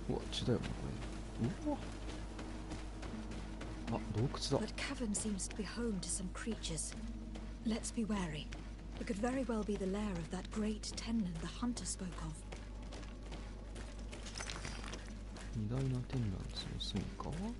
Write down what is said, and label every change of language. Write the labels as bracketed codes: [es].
[ja] 口だよねこれ。うわあ、洞窟だ。 [en] That cavern seems to be home to some creatures. Let's be wary. It could very well be the lair of that great tenon the hunter spoke of. [ja] 偉大な天覧地の住みか。